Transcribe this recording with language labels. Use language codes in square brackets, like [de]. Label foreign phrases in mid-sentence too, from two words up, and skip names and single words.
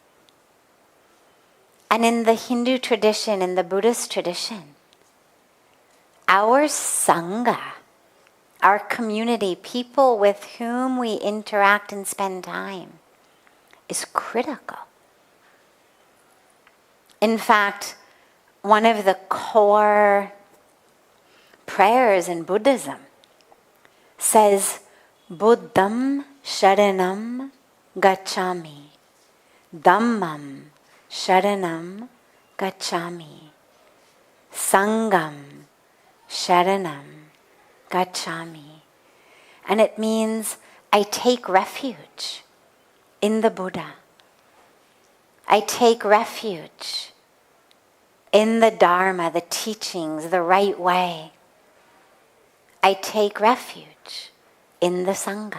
[en] And in the Hindu tradition, in the Buddhist tradition, our Sangha, our community, people with whom we interact and spend time, is critical. In fact, one of the core prayers in Buddhism says, [pi] Buddham Sharanam Gacchami, Dhammam Sharanam Gacchami, Sangam Sharanam Gacchami. [en] And it means I take refuge in the Buddha. I take refuge in the Dharma, the teachings, the right way. I take refuge in the Sangha.